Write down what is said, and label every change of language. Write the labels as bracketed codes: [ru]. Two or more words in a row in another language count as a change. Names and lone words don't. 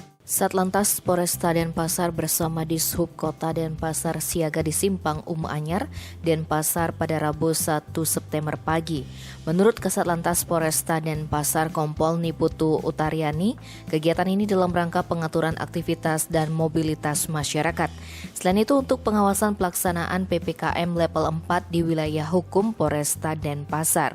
[id] Satlantas Polresta Denpasar bersama Dishub Kota Denpasar siaga di Simpang Anyar, Denpasar pada Rabu 1 September pagi. Menurut Kasatlantas Polresta Denpasar Kompol Niputu Utaryani, kegiatan ini dalam rangka pengaturan aktivitas dan mobilitas masyarakat. Selain itu untuk pengawasan pelaksanaan PPKM level 4 di wilayah hukum Polresta Denpasar.